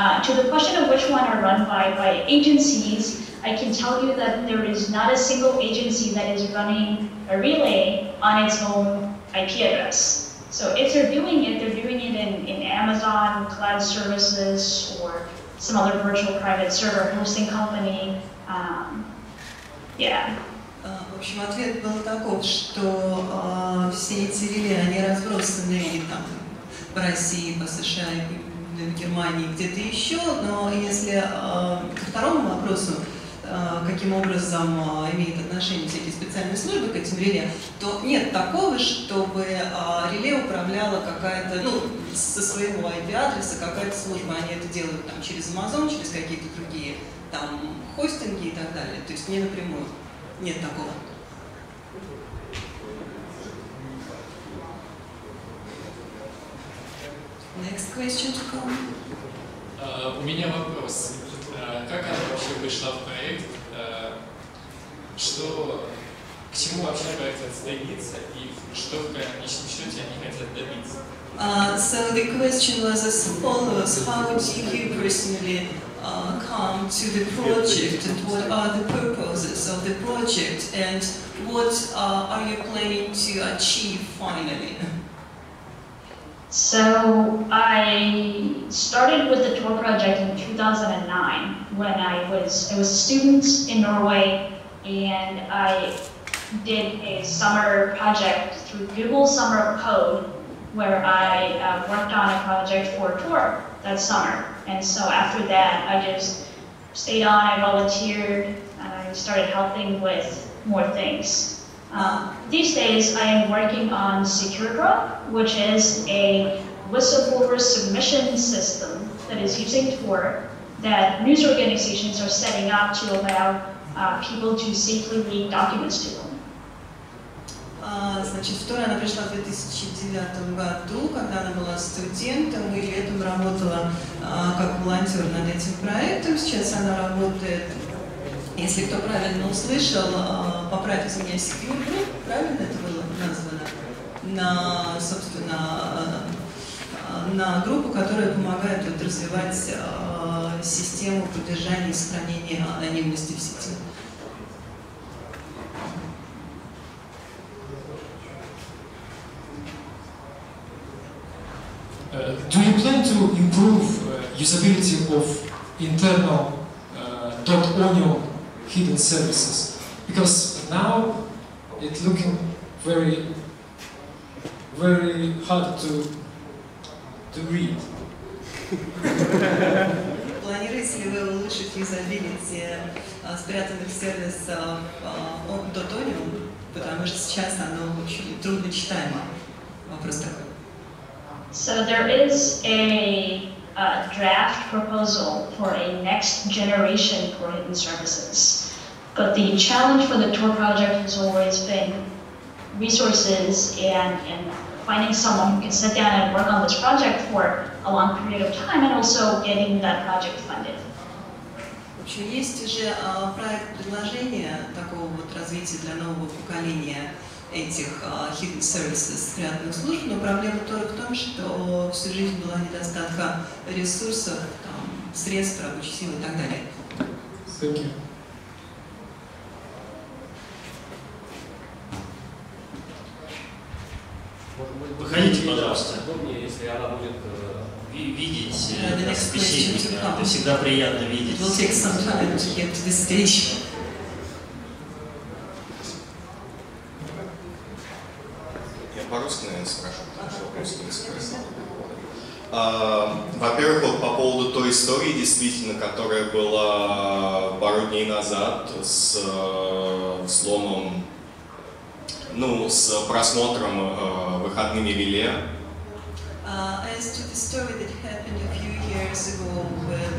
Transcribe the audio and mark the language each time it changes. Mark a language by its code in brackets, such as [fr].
[en] To the question of which one are run by agencies, I can tell you that there is not a single agency that is running a relay on its own IP address. So if they're doing it in Amazon Cloud Services or some other virtual private server hosting company. Yeah. [ru] В общем, ответ был таков, что все эти реле, они разбросаны там в России, по США, в Германии, где-то еще, но если ко второму вопросу, каким образом имеет отношение всякие специальные службы к этим реле, то нет такого, чтобы реле управляла какая-то, ну, со своего IP-адреса какая-то служба. Они это делают там через Amazon, через какие-то другие там хостинги и так далее. То есть не напрямую. Нет такого. [en] Next question to come. [ru] У меня вопрос. Как она вообще вышла в проект? К чему вообще проект стремится и что в конечном счете они хотят добиться? [en] So the question was as follows: how did you personally come to the project, and what are the purposes of the project, and what are you planning to achieve finally? So I started with the tour project in 2009 when I was a student in Norway, and I did a summer project through Google Summer of Code where I worked on a project for a tour that summer. And so after that, I just stayed on, I volunteered, and I started helping with more things. These days, I am working on SecureDrop, which is a whistleblower submission system that is using Tor that news organizations are setting up to allow people to safely leak documents to them. [ru] Значит, в Тор она пришла в 2009 году, когда она была студентом, и летом работала как волонтер над этим проектом. Сейчас она работает, если кто правильно услышал, поправьте меня, SecureGroup, правильно это было названо, на, собственно, на группу, которая помогает вот развивать систему поддержания и сохранения анонимности в сети. [en] Do you plan to improve usability of internal .onion hidden services? Because now it's looking very hard to read. [ru] Планируете ли вы улучшить юзабилити спрятанных сервисов .onion, потому что сейчас оно очень трудно читаемо? Вопрос такой. [en] So there is a draft proposal for a next generation for hidden services. But the challenge for the Tor project has always been resources and finding someone who can sit down and work on this project for a long period of time, and also getting that project funded. [ru] В общем, есть уже проект предложения такого вот развития для нового поколения этих hidden services, спрятанных служб, но проблема только в том, что всю жизнь была недостатка ресурсов, там, средств, рабочей силы и так далее. [en] Thank you. [ru] Выходите, пожалуйста. Удобнее, если она будет видеть собеседника. Это всегда приятно видеть. [en] It will take some time to get to the stage. [ru] Я по-русски, наверное, спрошу, потому что русский не спросил. Во-первых, вот по поводу той истории, действительно, которая была пару дней назад с взломом, ну, с просмотром выходными реле. [en] As to the story that happened a few years ago with...